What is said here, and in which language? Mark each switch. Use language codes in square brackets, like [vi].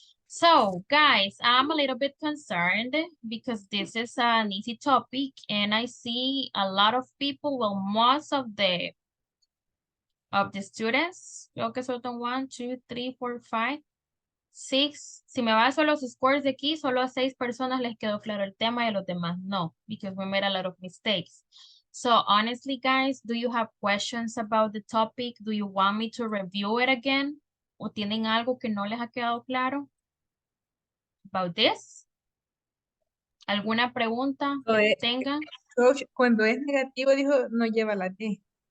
[en] So, guys, I'm a little bit concerned because this is an easy topic and I see a lot of people, well, most of the students, [es] creo que solo 1, 2, 3, 4, 5, 6. Si me baso los scores de aquí, solo a 6 personas les quedó claro el tema y a los demás no, [en] because we made a lot of mistakes. So honestly, guys, do you have questions about the topic? Do you want me to review it again? [es] ¿O tienen algo que no les ha quedado claro [en] about this? [es] ¿Alguna pregunta que tengan? Coach, cuando es negativo, dijo, no lleva la D.